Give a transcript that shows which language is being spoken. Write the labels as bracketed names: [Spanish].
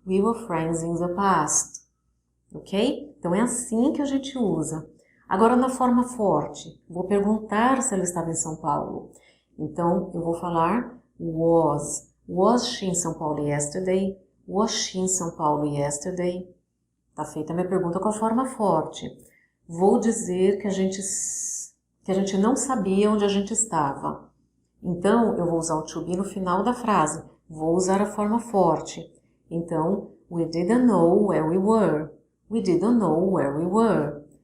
[English] We were friends in the past. Ok? [Portuguese] Então, é assim que a gente usa. Agora, na forma forte, vou perguntar se ela estava em São Paulo. Então, eu vou falar was. [English] Was she in São Paulo yesterday? Was she in São Paulo yesterday? [Portuguese] Tá feita a minha pergunta com a forma forte. Vou dizer que a gente não sabia onde a gente estava. Então, eu vou usar o to be no final da frase. Vou usar a forma forte. [English] Então, we didn't know where we were. We didn't know where we were.